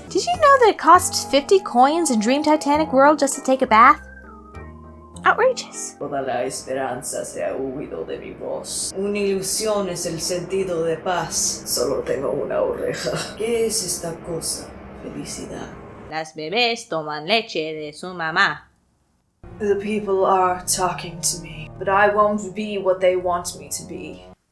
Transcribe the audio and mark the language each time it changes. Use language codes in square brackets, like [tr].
[en] Did you know that it costs 50 coins in Dream Titanic World just to take a bath? Outrageous. [es] Toda la esperanza se ha huido de mi voz. Una ilusión es el sentido de paz. Solo tengo una oreja. ¿Qué es esta cosa? Felicidad. Las bebés toman leche de su mamá. [en] The people are talking to me, but I won't be what they want me to be.